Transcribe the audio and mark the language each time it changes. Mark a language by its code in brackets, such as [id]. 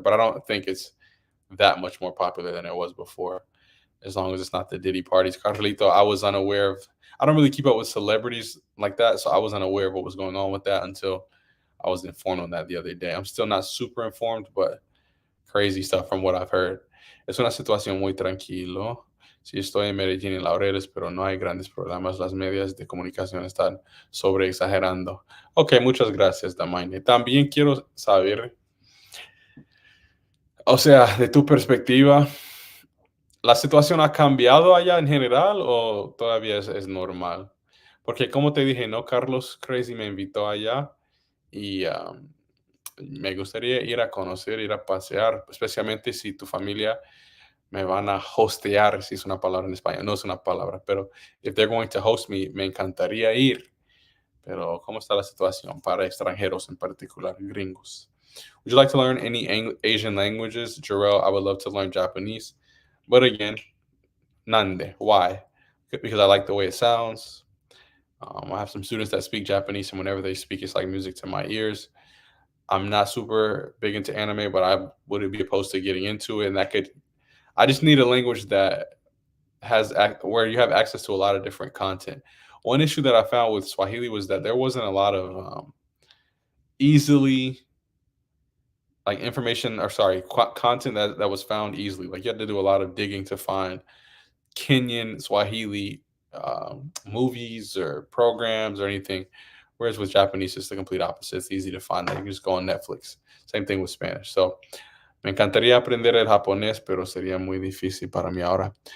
[en] But I don't think it's that much more popular than it was before. As long as it's not the Diddy parties, Carlito, I was unaware of. I don't really keep up with celebrities like that, so I was unaware of what was going on with that until I was informed on that the other day. I'm still not super informed, but crazy stuff from what I've heard. [es] Es una situación muy tranquilo. Sí, estoy en Medellín y Laureles, pero no hay grandes programas. Las medias de comunicación están sobre exagerando. Ok, muchas gracias, Damaine. También quiero saber, o sea, de tu perspectiva, ¿la situación ha cambiado allá en general o todavía es normal? Porque como te dije, no, Carlos Crazy me invitó allá y me gustaría ir a conocer, ir a pasear, especialmente si tu familia me van a hostear, si es una palabra en español, no es una palabra, pero [en] if they're going to host me, [es] me encantaría ir. Pero ¿cómo está la situación para extranjeros en particular, gringos? [en] Would you like to learn any Asian languages? Jarrell, I would love to learn Japanese. But again, nande. Why? Because I like the way it sounds. I have some students that speak Japanese, and whenever they speak, it's like music to my ears. I'm not super big into anime, but I wouldn't be opposed to getting into it. And that could, I just need a language that where you have access to a lot of different content. One issue that I found with Swahili was that there wasn't a lot of easily like information or sorry content that was found easily. Like you had to do a lot of digging to find Kenyan Swahili movies or programs or anything. Whereas with Japanese, it's the complete opposite. It's easy to find. Like you just go on Netflix. Same thing with Spanish. [es] So me encantaría aprender el japonés, pero sería muy difícil para mí ahora.